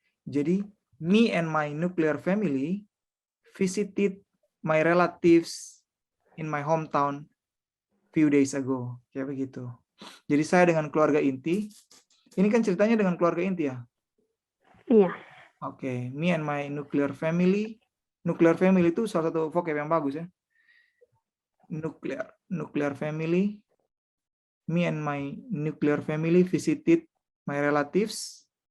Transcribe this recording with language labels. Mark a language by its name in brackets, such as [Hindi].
[Indonesian] Jadi, [English] me and my nuclear family visited my relatives in my hometown few days ago. [Indonesian] Kayak begitu. Jadi saya dengan keluarga inti, ini kan ceritanya dengan keluarga inti ya? Iya. [English] Oke, me and my nuclear family. [Indonesian] Nuclear family itu salah satu vocab yang bagus ya. [English] Nuclear family. Me and my nuclear family visited my relatives.